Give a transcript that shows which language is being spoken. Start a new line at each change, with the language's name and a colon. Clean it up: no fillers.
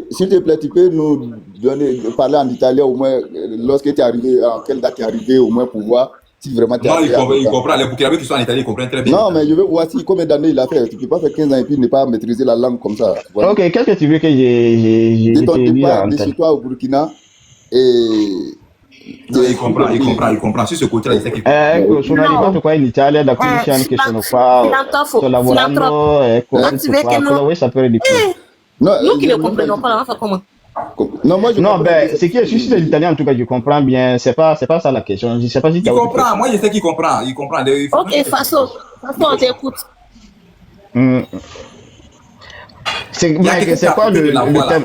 French: S'il te plaît, tu peux nous parler en italien au moins lorsque tu es arrivé, en quelle date tu es arrivé au moins pour voir si vraiment tu es arrivé. Non, il comprend. Les Burkinabés qui sont en Italie, ils comprennent très bien. Non, mais je veux voir si combien d'années il a fait. Tu ne peux pas faire 15 ans et puis ne pas maîtriser la langue comme ça. Voilà. Ok, qu'est-ce que tu veux que j'ai dit de toi au Burkina et. Non, il comprend. Sur ce côté-là, il sait qu'il comprend.
Italian: Sono arrivato qua in Italia da 15 anni che sono qua, sto lavorando, vuoi sapere di più?
French: Nous qui ne comprenons pas, on va faire comment? Non, c'est que si c'est l'italien, en tout cas, je comprends bien. C'est pas ça la question. Je sais pas si tu comprends. Moi, je sais qu'il comprend. Il comprend. Ok, Faso, on t'écoute. C'est quoi le thème?